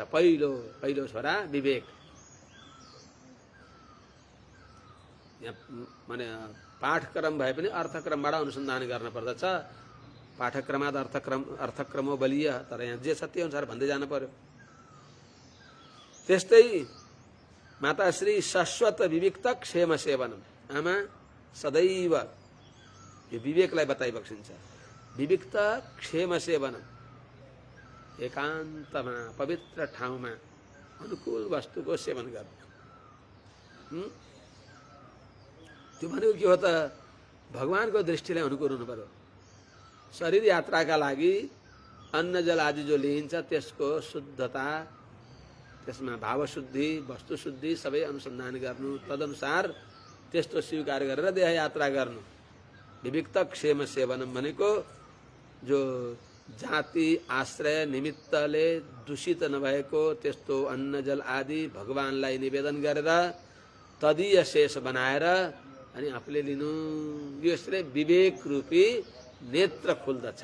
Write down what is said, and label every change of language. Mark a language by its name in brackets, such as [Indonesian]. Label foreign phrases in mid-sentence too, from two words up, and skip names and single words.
[Nepali] पहिलो छोरा विवेक। यहाँ माने पाठक्रम भए पनि अर्थक्रमबाट अनुसन्धान गर्न पर्दछ। [Sanskrit] पाठक्रमाद अर्थक्रमो बलिय, [Nepali] तर यहाँ जे छ त्यो अनुसार भन्दै जानु पर्यो। त्यस्तै माताश्री शाश्वत [Sanskrit] विविक्त क्षेम सेवनम, [Nepali] आमा सदैव यो विवेकलाई बताइबक्सिन्छ। [Sanskrit] विविक्त क्षेम सेवनम, [Nepali] एकान्तमा पवित्र ठाउँमा अनुकूल वस्तुको सेवन गर्नु। त्यो भनेको के हो त? भगवानको दृष्टिलाई अनुकूल हुनु पर्यो। शरीर यात्राका लागि अन्न जल आदि जो लिइन्छ त्यसको शुद्धता, त्यसमा भावशुद्धि वस्तुशुद्धि सबै अनुसन्धान गर्नु, तदनुसार त्यस्तो स्वीकार गरेर देह यात्रा गर्नु। [Sanskrit] विविक्त क्षेम सेवनम [Nepali] भनेको जो जाति आश्रय निमित्तले दूषित नभएको त्यस्तो अन्न जल आदि भगवानलाई निवेदन गरेर तदीय शेष बनाएर अनि आफूले लिनु। यसले विवेक रूपी नेत्र खुल्दछ।